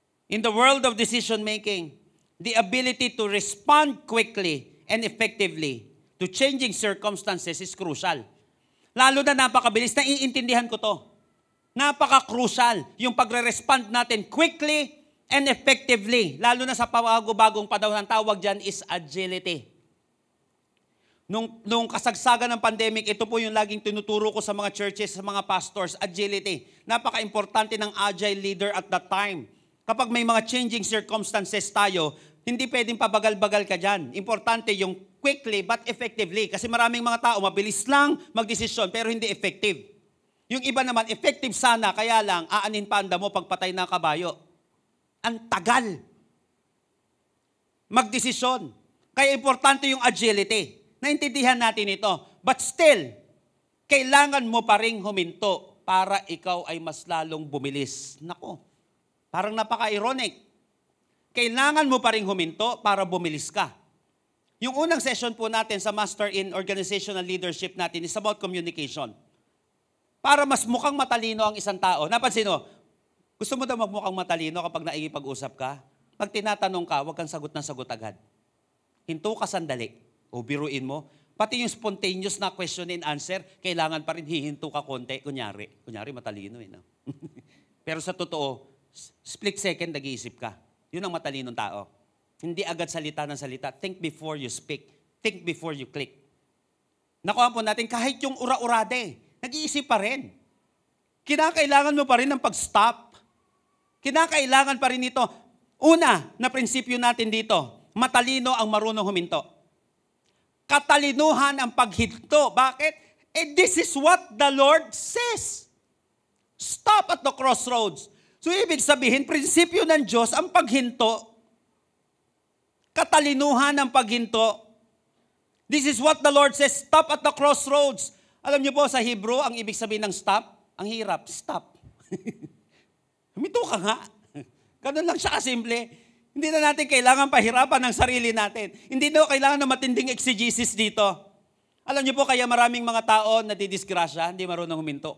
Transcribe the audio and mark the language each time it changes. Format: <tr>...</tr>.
<en>In the world of decision making, the ability to respond quickly and effectively to changing circumstances is crucial.</en> <tl>Lalo na napakabilis, naiintindihan ko to. Napaka-crucial yung pagre-respond natin</tl> <en>quickly and effectively.</en> <tl>Lalo na sa bagong panahon, ang tawag dyan is agility. Nung kasagsagan ng pandemic, ito po yung laging tinuturo ko sa mga churches, sa mga pastors, agility. Napaka-importante ng agile leader</tl> <en>at that time.</en> <tl>Kapag may mga</tl> <en>changing circumstances</en> <tl>tayo, hindi pwedeng pabagal-bagal ka dyan. Importante yung</tl> <en>quickly but effectively.</en> <tl>Kasi maraming mga tao, mabilis lang magdesisyon pero hindi effective. Yung iba naman, effective sana, kaya lang, aanin pa anda mo pagpatay ng kabayo. Ang tagal. Magdesisyon. Kaya importante yung agility. Naintindihan natin ito.</tl> <en>But still,</en> <tl>kailangan mo pa ring huminto para ikaw ay mas lalong bumilis. Nako, parang napaka-ironic. Kailangan mo pa ring huminto para bumilis ka. Yung unang session po natin sa Master in Organizational Leadership natin</tl> <en>is about communication.</en> <tl>Para mas mukhang matalino ang isang tao. Napansin mo, gusto mo daw magmukhang matalino kapag naikipag-usap ka? Pag tinatanong ka, huwag kang sagot ng sagot agad. Hinto ka sandali. O biruin mo. Pati yung spontaneous na</tl> <en>question and answer,</en> <tl>kailangan pa rin hihinto ka konti. Kunyari matalino no? Pero sa totoo, split second nag-iisip ka. Yun ang matalinong tao. Hindi agad salita ng salita.</tl> <en>Think before you speak. Think before you click.</en> <tl>Nakuha po natin, kahit yung ura-urade, nag-iisip pa rin. Kinakailangan mo pa rin ng pag-stop. Kinakailangan pa rin ito. Una na prinsipyo natin dito, matalino ang marunong huminto. Katalinuhan ang paghinto. Bakit?</tl> <en>This is what the Lord says. Stop at the crossroads.</en> <tl>So ibig sabihin, prinsipyo ng Diyos ang paghinto. Katalinuhan ang paghinto.</tl> <en>This is what the Lord says, stop at the crossroads.</en> <tl>Alam niyo po, sa Hebrew, ang ibig sabihin ng stop, ang hirap, stop. Huminto ka nga. Ganun lang siya kasimple. Hindi na natin kailangan pahirapan ng sarili natin. Hindi na kailangan ng matinding exegesis dito. Alam niyo po, kaya maraming mga tao na didisgrasya, hindi marunong huminto.</tl>